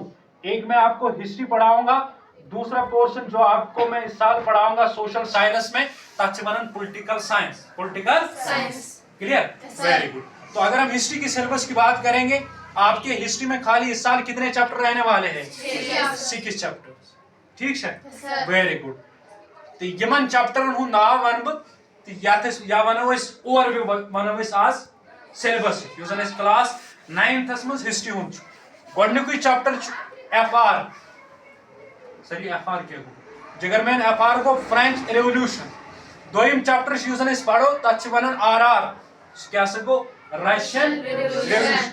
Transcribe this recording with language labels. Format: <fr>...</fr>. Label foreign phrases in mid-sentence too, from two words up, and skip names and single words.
<hi>एक मैं आपको हिस्ट्री पढ़ाऊंगा, दूसरा पोर्शन जो आपको मैं इस साल पढ़ाऊंगा</hi> <en>social science</en> <hi>में</hi> <ks>तक वन</ks> <en>political science. political science clear very good.</en> <hi>तो अगर हम हिस्ट्री की सिलेबस की बात करेंगे आपके हिस्ट्री में खाली इस साल कितने चैप्टर रहने वाले हैं 6 चैप्टर ठीक है</hi> <en>very good.</en> <ks>तो यमन चैप्टरन हूं नाव वन बह या वनो ओवरव्यू वनो आज सिलेबस</ks> <en>class 9th</en> <ks>मज हिस्ट्री हूं गोडनुक चैप्टर FR सरी FR क्या गो जिगर में FR गो</ks> <en>French revolution.</en> <ks>दोयम चैप्टर पढ़ो तथ वन RR क्या गो</ks> <en>Russian revolution.</en>